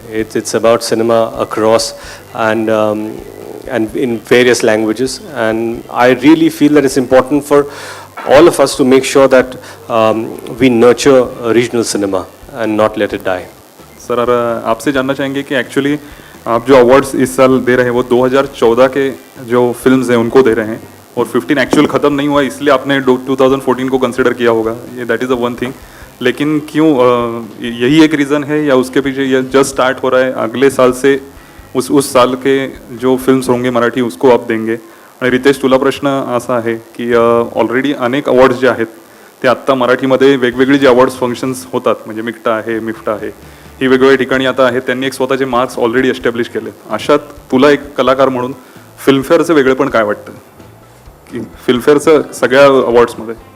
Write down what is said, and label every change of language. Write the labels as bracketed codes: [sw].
[en] It's about cinema across and in various languages, and I really feel that it's important for all of us to make sure that we nurture regional cinema and not let it die. [hi] Sir आपसे जानना चाहेंगे कि actually आप जो awards इस साल दे रहे हैं वो 2014 के जो फिल्म्स हैं उनको दे रहे हैं, और 15 एक्चुअल ख़त्म नहीं हुआ, इसलिए आपने 2014 को कंसिडर किया होगा, ये [en] That is the one thing. [hi] लेकिन क्यों यही एक रीज़न है, या उसके पीछे ये जस्ट स्टार्ट हो रहा है, अगले साल से उस साल के जो फिल्म्स होंगे मराठी उसको आप देंगे? [mr] आणि रितेश, तुला प्रश्न असा आहे की ऑलरेडी अनेक अवॉर्ड्स जे आहेत ते आत्ता मराठीमध्ये वेगवेगळी जे अवॉर्ड्स फंक्शन्स होतात, म्हणजे मिक्टा आहे, मिफ्टा आहे, ही वेगवेगळ्या ठिकाणी आता आहेत, त्यांनी एक स्वतःचे मार्क्स ऑलरेडी एस्टॅब्लिश केले. अशात तुला एक कलाकार म्हणून फिल्मफेअरचं वेगळेपण काय वाटतं, की फिल्मफेअरचं सगळ्या अवॉर्ड्समध्ये?